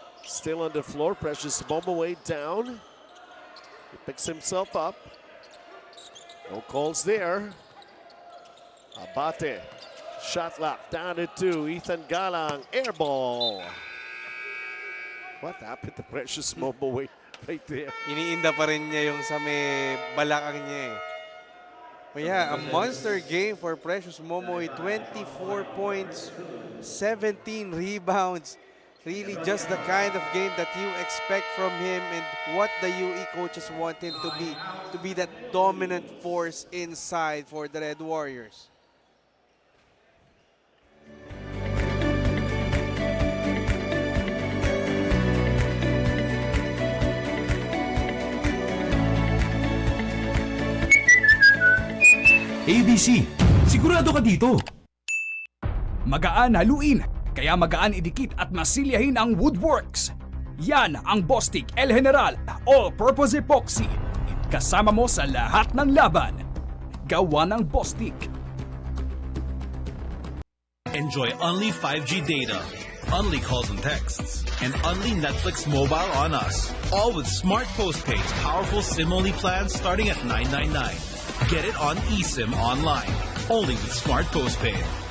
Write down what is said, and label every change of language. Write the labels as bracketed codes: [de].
[en] Still on the floor, Precious Momoway down. He picks himself up. No calls there. Abate, shot lock, down to 2. Ethan Galang, air ball. What happened to Precious Momoway right there? [tl] Iniinda pa rin niya yung sa may balakang niya eh. [en] But yeah, a monster game for Precious Momoway. 24 points, 17 rebounds. Really just the kind of game that you expect from him and what the UE coaches want him to be that dominant force inside for the Red Warriors. [tl] ABC, sigurado ka dito. Magaan haluin, kaya magaan idikit at masilyahin ang Woodworks. Yan ang Bostik El General All-Purpose Epoxy. Kasama mo sa lahat ng laban. Gawa ng Bostik. [en] Enjoy only 5G data, only calls and texts, and only Netflix mobile on us. All with Smart Postpaid's powerful SIM-only plans starting at $999. Get it on eSIM online, only with Smart Postpaid.